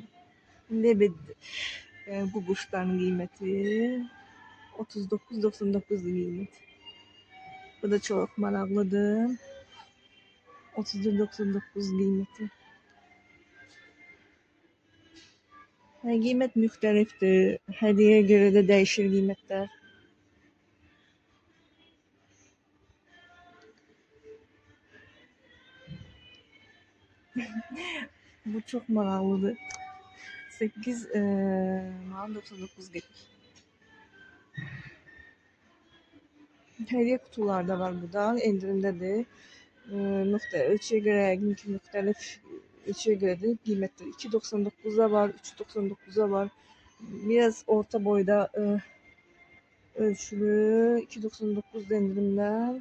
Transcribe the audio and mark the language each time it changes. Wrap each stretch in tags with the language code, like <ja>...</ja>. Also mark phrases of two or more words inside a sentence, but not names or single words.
<tr>Lebed bu kuşların kıymeti 39.99 kıymeti. Bu da çok maraqlıdır. 34.99 kıymeti.</tr> <az>Yani qiymət müxtəlifdir. Hədiyyəyə görə də dəyişir qiymətlər.</az> <tr>Bu çok maraqlıdır.</tr> <az>8 manat 99 qəpik.</az> <tr>Hediye kutular da var burada. İndirimdedir. Ölçüye göre, muhtelif ölçüye göre de kıymetli. 2.99'a var, 3.99'a var. Biraz orta boyda ölçülü 2.99'da indirimden.</tr>